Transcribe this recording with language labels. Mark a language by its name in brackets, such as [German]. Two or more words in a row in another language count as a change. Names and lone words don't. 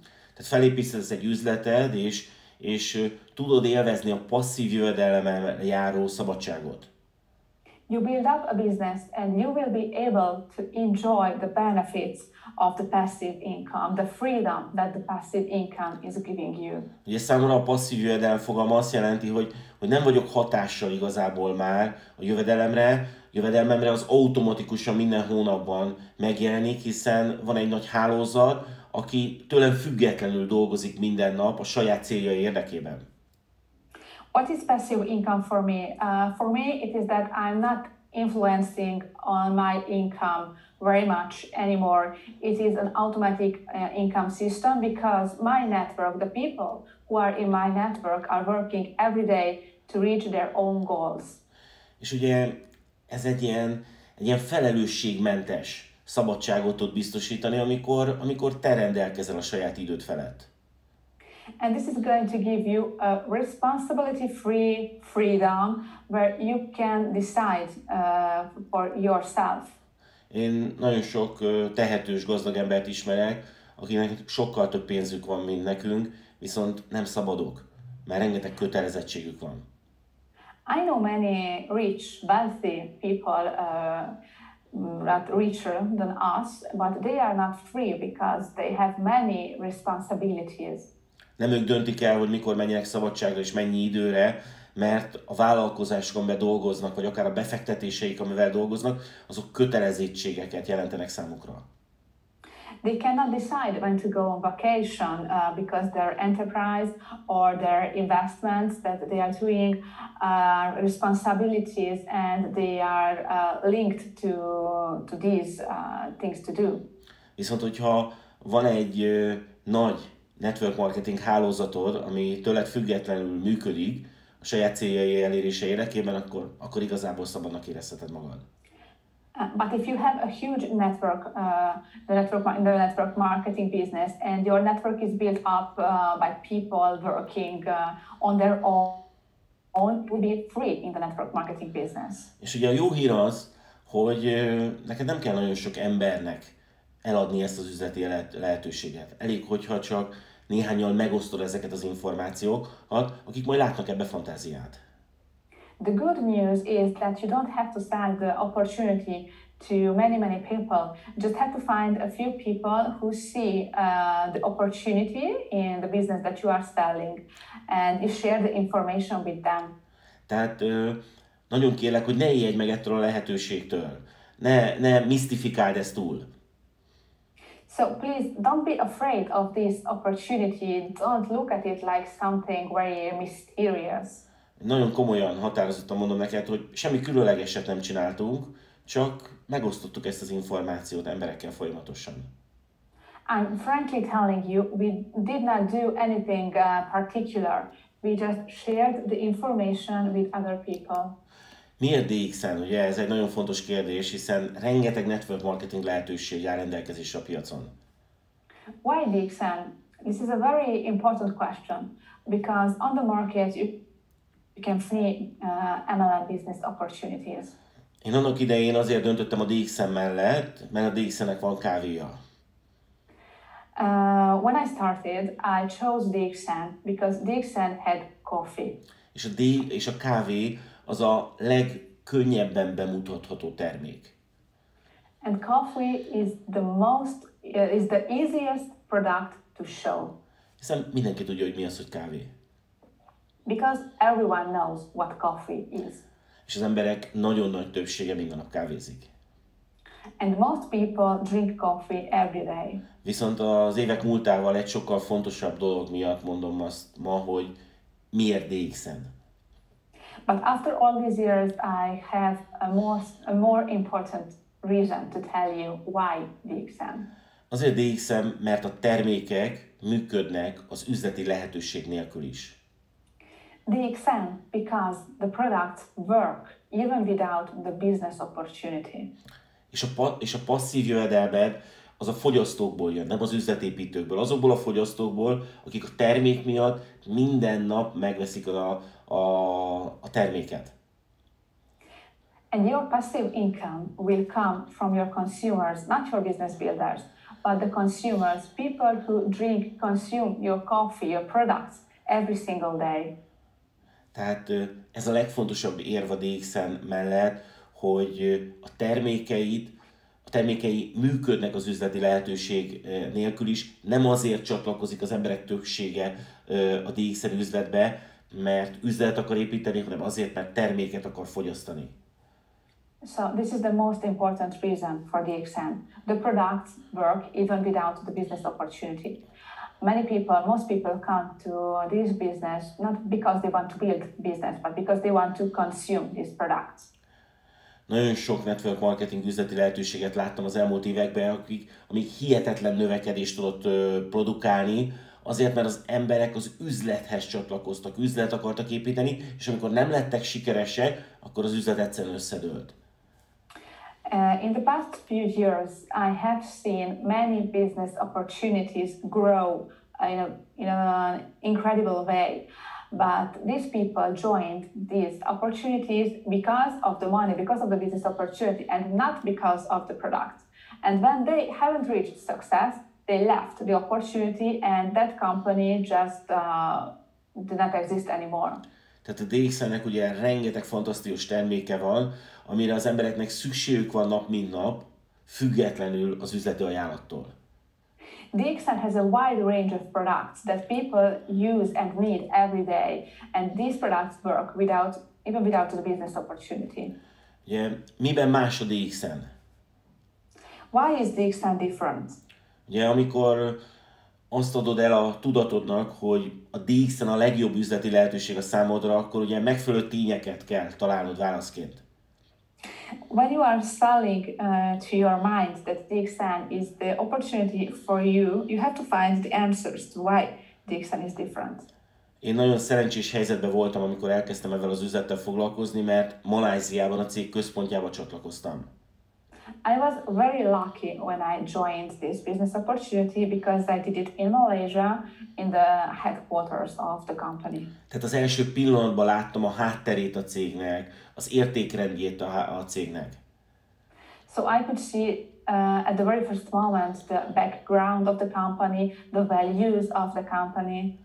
[Hungarian] Tehát felépítesz egy üzleted, és tudod élvezni a passzív jövedelemmel járó szabadságot. [English] You build up a business and you will be able to enjoy the benefits of the passive income, the freedom that the passive income is giving you. [Hungarian] Ugye számomra a passzív jövedelem fogalma azt jelenti, hogy nem vagyok hatással igazából már a jövedelmemre az automatikusan minden hónapban megjelenik, hiszen van egy nagy hálózat, aki tőlem függetlenül dolgozik minden nap a saját céljai érdekében. [English] What is passive income for me? For me, it is that I'm not influencing on my income very much anymore. It is an automatic income system because my network, the people who are in my network are working every day to reach their own goals. [Hungarian] És ugye ez egy ilyen felelősségmentes szabadságot tud biztosítani, amikor te rendelkezel a saját időd felett. [English] And this is going to give you a responsibility-free freedom where you can decide for yourself. [Hungarian] Én nagyon sok tehetős, gazdag embert ismerek, akinek sokkal több pénzük van, mint nekünk, viszont nem szabadok, mert rengeteg kötelezettségük van. [English] I know many rich, wealthy people, not richer than us, but they are not free because they have many responsibilities. [Hungarian] Nem ők döntik el, hogy mikor menjenek szabadságra és mennyi időre, mert a vállalkozásokon belül dolgoznak, vagy akár a befektetéseik, amivel dolgoznak, azok kötelezettségeket jelentenek számukra. [English] They cannot decide when to go on vacation because their enterprise or their investments that they are doing responsibilities and they are linked to these things to do. [Hungarian] Viszont, hogyha van egy nagy [English] network marketing [Hungarian] hálózatod, ami tőled függetlenül működik, a saját céljai elérése érdekében, akkor igazából szabadnak érezheted magad. [English] But if you have a huge network, the network marketing business, and your network is built up by people working on their own, you will be free in the network marketing business. [Hungarian] És ugye a jó hír az, hogy neked nem kell nagyon sok embernek eladni ezt az üzleti lehetőséget. Elég, hogyha csak néhányan megosztod ezeket az információkat, akik majd látnak ebbe fantáziát. [English] The good news is that you don't have to sell the opportunity to many people. You just have to find a few people who see the opportunity in the business that you are selling, and you share the information with them. [Hungarian] Tehát nagyon kérlek, hogy ne ijedj meg ettől a lehetőségtől. Ne misztifikáld ezt túl. [English] So please don't be afraid of this opportunity. Don't look at it like something very mysterious. [Hungarian] Nagyon komolyan, határozottan mondom neked, hogy semmi különlegeset nem csináltunk, csak megosztottuk ezt az információt emberekkel folyamatosan. [English] I'm frankly telling you, we did not do anything particular. We just shared the information with other people. [Hungarian] Miért DXN? Ugye ez egy nagyon fontos kérdés, hiszen rengeteg [English] network marketing [Hungarian] lehetőség áll rendelkezésre a piacon. [English] Why DXN? This is a very important question because on the market you can see MLM business opportunities. [Hungarian] Én annak idején azért döntöttem a DXN mellett, mert a DXN-nek van kávéja. [English] When I started, I chose DXN because DXN had coffee. [Hungarian] És a kávé az a legkönnyebben bemutatható termék. [English] And coffee is the easiest product to show. [Hungarian] Hiszen mindenki tudja, hogy mi az, hogy kávé. [English] Because everyone knows what coffee is. [Hungarian] És az emberek nagyon nagy többsége minden nap kávézik. [English] And most people drink coffee every day. [Hungarian] Viszont az évek múltával egy sokkal fontosabb dolog miatt mondom azt ma, hogy miért DXN. [English] But after all these years, I have a more important reason to tell you why DXN. [Hungarian] Azért DXM, mert a termékek működnek az üzleti lehetőség nélkül is. [English] DXN because the products work even without the business opportunity. [Hungarian] És a passzív jövedelmed az a fogyasztókból jön, nem az üzletépítőkből. Azokból a fogyasztókból, akik a termék miatt minden nap megveszik a terméket. [English] And your passive income will come from your consumers, not your business builders, but the consumers, people who consume your coffee, your products every single day. [Hungarian] Tehát ez a legfontosabb érv a DXN mellett, hogy a termékei működnek az üzleti lehetőség nélkül is. Nem azért csatlakozik az emberek többsége a DXN üzletbe, mert üzlet akar építeni, hanem azért, mert terméket akar fogyasztani. [English] So this is the most important reason for DXN. The products work even without the business opportunity. Most people come to this business not because they want to build business, but because they want to consume these products. [Hungarian] Nagyon sok [English] network marketing [Hungarian] üzleti lehetőséget láttam az elmúlt években, amik hihetetlen növekedést tudott produkálni, azért, mert az emberek az üzlethez csatlakoztak, üzlet akartak építeni, és amikor nem lettek sikeresek, akkor az üzlet egyszerűen összedőlt. [English] In the past few years, I have seen many business opportunities grow in an incredible way. But these people joined these opportunities because of the money, because of the business opportunity, and not because of the product. And when they haven't reached success, they left the opportunity, and that company just did not exist anymore. [Hungarian] Tehát a DXN-nek ugye rengeteg fantasztikus terméke van, amire az embereknek szükségük van nap mint nap, függetlenül az üzleti ajánlattól. [English] DXN has a wide range of products that people use and need every day, and these products work even without the business opportunity. [Hungarian] Ugye, miben más a DXN? [English] Why is DXN different? [Hungarian] Ugye, amikor azt adod el a tudatodnak, hogy a DXN a legjobb üzleti lehetőség a számodra, akkor ugye megfelelő tényeket kell találnod válaszként. [English] When you are selling to your mind that DXN is the opportunity for you, you have to find the answers to why DXN is different. [Hungarian] Én nagyon szerencsés helyzetben voltam, amikor elkezdtem ezzel az üzlettel foglalkozni, mert Malajziában a cég központjába csatlakoztam. [English] I was very lucky when I joined this business opportunity because I did it in Malaysia, in the headquarters of the company. [Hungarian] Tehát az első pillanatban láttam a hátterét a cégnek, az értékrendjét a cégnek. [English] So I could see at the very first moment the background of the company, the values of the company.